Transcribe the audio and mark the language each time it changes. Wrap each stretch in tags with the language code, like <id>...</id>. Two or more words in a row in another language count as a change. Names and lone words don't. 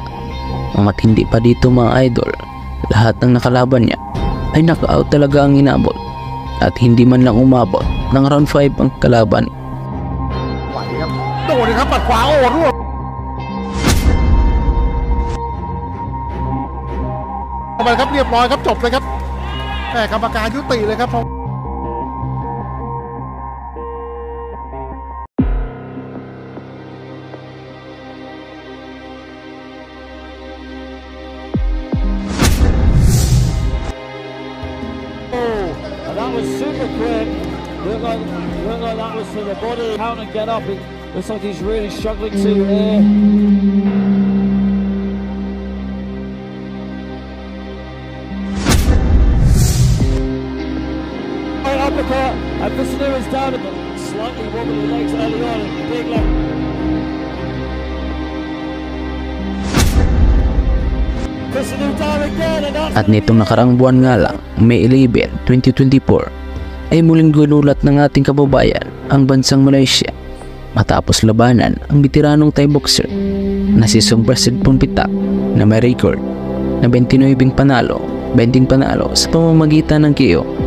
<tl>Ang matindi pa dito mga idol, lahat ng nakalaban niya ay knockout talaga ang inabot at hindi man lang umabot ng round 5 ang kalaban.</tl> <th>ไหวครับโดนเลยครับหมัดขวาโอ้ร่วงลงไปครับเรียบร้อยครับจบเลยครับกรรมการยุติเลยครับ</th> <en>That was super quick. Looked like that was for the body. Count and get up. It looks like he's really struggling to here. Right uppercut. And Visanu is down at the slightly wobbly legs early on. Big left.</en> <tl>At nitong nakarang buwan nga lang, May 11, 2024, ay muling ginulat ng ating kababayan ang bansang Malaysia matapos labanan ang veteranong</tl> <en>Thai boxer</en> <tl>na si Songprasid Phongphetra na may record na 29 panalo, 20 panalo sa pamamagitan ng KO.</tl>